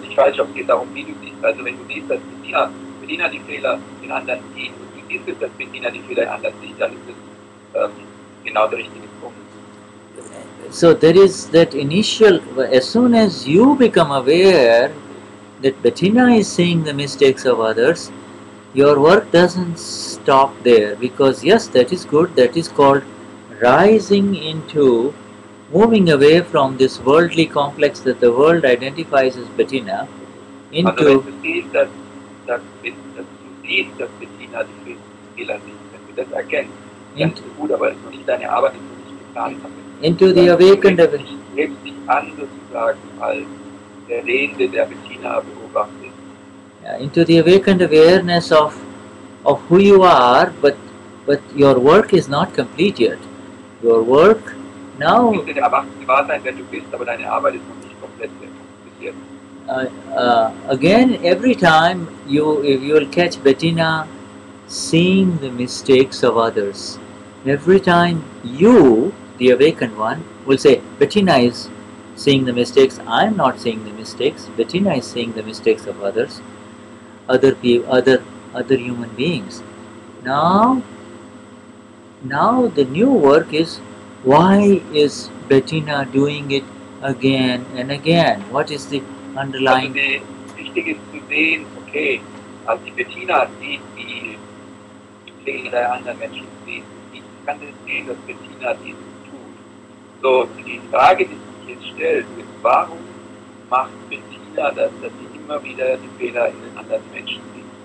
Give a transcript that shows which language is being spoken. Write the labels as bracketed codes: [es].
[de] nicht falsch, ob es geht darum, wie du siehst. Also wenn du siehst, dass Bettina die Fehler in anderen sieht und du siehst, dass Bettina die Fehler in anderen sieht, dann ist es genau der richtige Punkt. [en] so there is that initial, as soon as you become aware that Bettina is seeing the mistakes of others, your work doesn't stop there, because yes, that is good, that is called rising into, moving away from this worldly complex that the world identifies as Bettina into. [de] Also wenn du siehst, dass du siehst, dass Bettina die Fehler sieht, wenn du das erkennst, dann ist es gut, aber es ist noch nicht deine Arbeit, es ist noch nicht geplant. [en] Into the awakened [de] Du hebst dich an sozusagen als der Sehende, der Bettina beobachtet. [en] into the awakened awareness of who you are, but your work is not complete yet. Your work now. [de] Du bist in der erwachten Gewahrsein, wer du bist, aber deine Arbeit ist noch nicht komplett bis jetzt. [en] Again, every time you will catch Bettina seeing the mistakes of others, every time you, the awakened one, will say, Bettina is seeing the mistakes, I am not seeing the mistakes, Bettina is seeing the mistakes of others, other human beings. Now the new work is, why is Bettina doing it again and again? What is the underlying? [de] Also wichtig ist zu sehen, okay, als die Bettina sieht, die Fehler der anderen Menschen sieht, ich kann das sehen, dass Bettina dies tut. So, die Frage, die sich jetzt stellt, ist, warum macht Bettina das, dass sie immer wieder die Fehler in den anderen Menschen sieht?